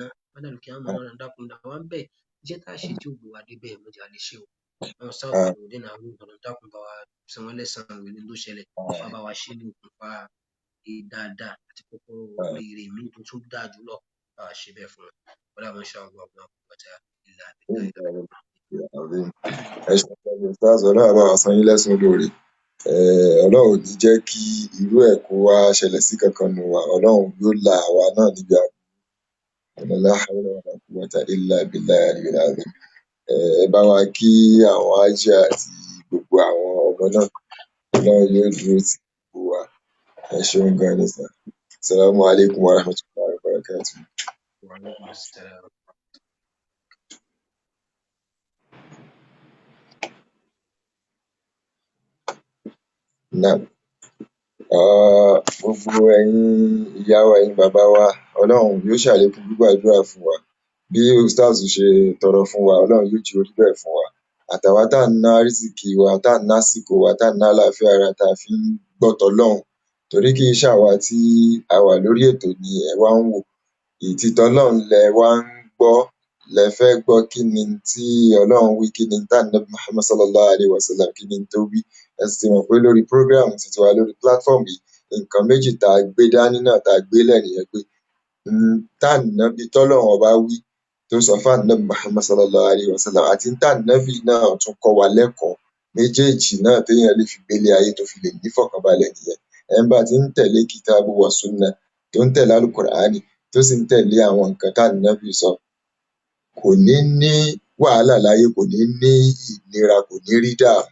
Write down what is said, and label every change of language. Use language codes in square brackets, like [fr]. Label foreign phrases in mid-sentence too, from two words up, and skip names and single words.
[yo] Má dàlú kí á mọ̀ Ọlọ́run dákun dà wá ń bẹ̀. Iṣẹ́ tá a ṣe tí ó gbé wa dé bẹ́ẹ̀ má jẹ́ a lè ṣe o. Àwọn sáàfù Nurudeen Harun, Ọlọ́run dákun bá wa san wọ́n lẹ́san rere tó ṣẹlẹ̀. Wá bá wa ṣe ní okùnfà dáadáa àti kọ́kọ́rọ́ oríire míì tó tún dáa jùlọ. Bá wa ṣe bẹ́ẹ̀ fún wọn. [ar] ولا ما شاء الله لا قوة إلا بالله. [yo] Ẹ ṣeun gan ni Ustaz, Ọlọ́run á bá wa san yín lẹ́san olóore. Ọlọ́run ò ní jẹ́ kí irú ẹ̀ kó wá ṣẹlẹ̀ sí kankan nínú wa. Ọlọ́run yóò la àwa náà níbi àbúrò. [ar] لا حول ولا قوة إلا بالله العلي العظيم. [yo] Ẹ bá wa kí àwọn hájì àti gbogbo àwọn ọmọ náà. Ọlọ́run yóò dúró tì gbogbo wa. Ẹ ṣeun gan ni sir. [ar] السلام عليكم ورحمة الله وبركاته. وعليكم السلام. [yo] Naam. Gbogbo ẹ̀yin ìyá wa, ẹ̀yin bàbá wa, Ọlọ́run yóò ṣàlékún gbígbàdúrà fún wa. Bí Ustaz ṣe tọrọ fún wa, Ọlọ́run yóò jẹ́ ó rí bẹ́ẹ̀ fún wa. Àtàwa tá ń ná àrísìkí wa, tá ń ná àsìkò wa, tá ń ná àlàáfíà ara tá a fi ń gbọ́ t'Ọlọ́run. Torí kì í ṣàwa tí a wà lórí ètò ni ẹ wá ń wò. Ti t'Ọlọ́run lẹ wá ń gbọ́. Lẹ fẹ́ gbọ́ kí ni tí Ọlọ́run wí, kí ni t'Ànábì Muhammad [ar] صلى الله عليه وسلم [yo] kí ni tó wí. Ẹ sì ti mọ̀ pé lórí program titi wa lórí platform yìí, nǹkan méjì tá a gbé dání náà tá a gbé lẹ̀ nìyẹn pé t'Ànábì t'Ọlọ́run ọba wí tó sọ fún Ànábì Muhammad [ar] صلى الله عليه وسلم [yo] àti t'Ànábì náà tún kọ́ wa lẹ́kọ̀ọ́. Méjèèjì náà téèyàn lè fi gbélé ayé tó fi lè ní ìfọ̀kànbalẹ̀ nìyẹn. Ẹni bá ti ń tẹ̀lé [ar] كتاب وسنة, [yo] tó ń tẹ̀lé Al-Qur'ani, tó sì ń tẹ̀lé àwọn nǹkan t'Ànábì sọ, kò ní ní wàhálà láyé, kò ní ní ìnira, kò ní rí dààmú.